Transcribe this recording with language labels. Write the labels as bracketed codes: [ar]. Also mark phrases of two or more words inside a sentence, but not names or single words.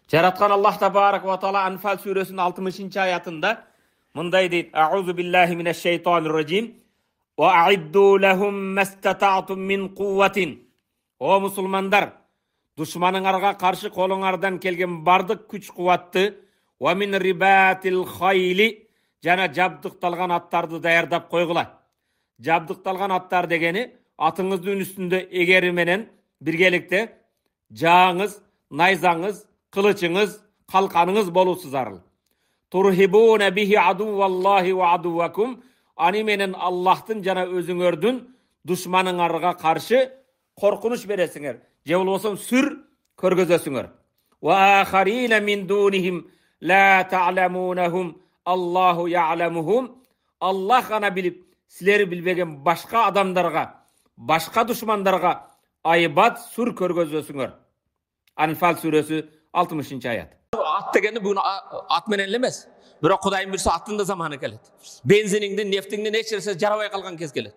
[ky] Жараткан Аллах [ar] تبارك وتعالى [ky] Анфал сүресінің 60 аятында мындай дейт: [ar] أعوذ بالله من الشيطان الرجيم. وأعدوا لهم ما استطعتم من قوة. [ky] О мусулмандар, душманыңарга каршы колуңардан келген бардык күч кубатты [ar] ومن رباط الخيل [ky] жана жабдыкталган аттарды даярдап койгула. Жабдыкталган аттар дегени атыңыздын үстүндө эгери менен биргеликте жааңыз, найзаңыз, кылычыңыз, калканыңыз болуусу зарыл. [ar] ترهبون به عدو الله وعدوكم. [ky] Ани менен Аллахтын жана өзүңөрдүн душманыңарга каршы коркунуч бересиңер. Же болбосо сүр көргөзөсүңөр. [ar] وآخرين من دونهم لا تعلمونهم الله يعلمهم. [ky] Аллах гана билип, силер билбеген башка адамдарга, башка душмандарга айбат сүр көргөзөсүңөр. Анфал сүрөсү 60 аят. Ат дегенде бүгүн ат менен эмес. Бирок Кудайым буйрса аттын да заманы келет. Бензиниңдин, нефтиңдин эч нерсе жарабай калган кез келет.